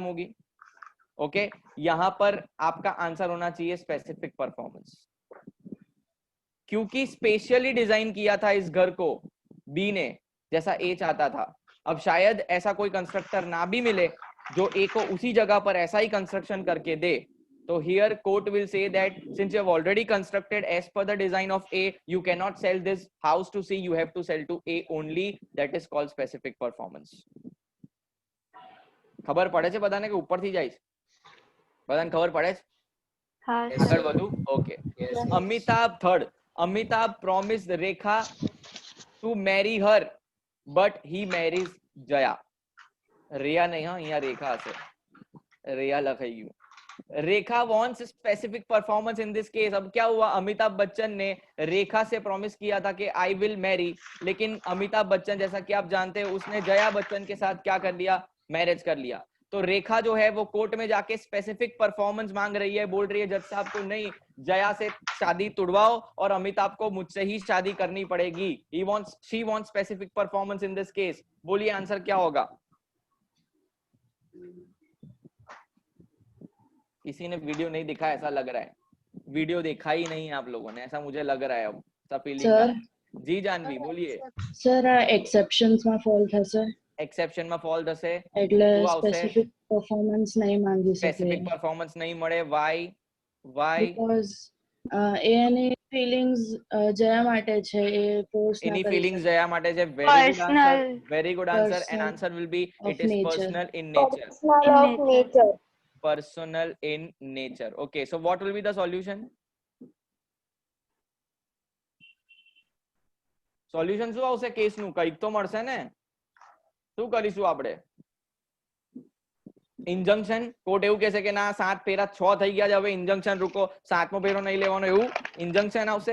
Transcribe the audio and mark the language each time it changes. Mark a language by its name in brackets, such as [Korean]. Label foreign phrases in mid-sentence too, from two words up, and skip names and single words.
[Hindi] होगी ओके यहां पर आपका आंसर होना चाहिए [English] specific performance [Hindi] क्योंकि स्पेशली डिजाइन किया था इस घर को बी ने जैसा ए चाहता था अब शायद ऐसा कोई कंस्ट्रक्टर ना भी मिले जो ए को उसी जगह पर ऐसा ही कंस्ट्रक्शन करके दे तो [English] here court will say that since you have already constructed as per the design of A you cannot sell this house to C you have to sell to A only that is called specific performance [Gujarati] ખબર પડે છે બધાને કે ઉપરથી જાય છે બધાને ખબર પડે છે હા આગળ વધુ. ઓકે. [English] Amitabh third. Amitabh promised Rekha to marry her, but he marries Jaya. [Hindi] रिया नहीं, हाँ यहाँ रेखा હશે. [English] रिया [Gujarati] લખાઈ ગયું. [English] रेखा wants specific performance in this case. [Hindi] अब क्या हुआ, अमिताभ बच्चन ने रेखा से प्रॉमिस किया था कि [English] I will marry, [Hindi] लेकिन अमिताभ बच्चन जैसा कि आप जानते हैं उसने जया बच्चन के साथ क्या कर लिया, मैरिज कर लिया. तो रेखा जो है वो कोर्ट में जाके [English] specific performance [Hindi] मांग रही है, बोल रही है जज साहब को नहीं, जया से शादी तुड़वाओ और अमिताभ को मुझसे ही शादी करनी पड़ेगी. [English] She wants specific performance in this case. [Hindi] बोलिए आंसर क्या होगा. किसी ने वीडियो नहीं दिखा ऐसा लग रहा है. वीडियो देखा ही नहीं आप लोगों ने, ऐसा मुझे लग रहा है. अब सब फीलिंग का. जी जानवी बोलिए. [Gujarati] સર આ એક્સેપ્શન્સ માં ફોલ થશે એક્સેપ્શન માં ફોલ થશે. એટલે શું આવશે? [English] specific performance [Gujarati] નહીં માંગી શકે [English] specific performance [Gujarati] નહીં મળે. વાય બીકોઝ એ એની ફિલિંગ્સ જયા માટે છે, એ ફોર્સ ના એની કરી ફિલિંગ્સ શકે. જયા માટે છે. [English] very good answer. Personal. Very good answer. And Personal answer will be of it is nature. Personal in nature. Personal of nature. Personal in nature. Okay, so what will be the solution? [Gujarati] સોલ્યુશન શું આવશે કેસનું? કંઈક તો મળશે ને. શું કરીશું આપણે? ઇન્જંક્શન. કોર્ટ એવું કહેશે કે ના 7 ફેરા 6 થઈ ગયા છે, હવે ઇન્જંક્શન રૂકો, 7મો ફેરો નહીં લેવાનો, એવું ઇન્જંક્શન આવશે.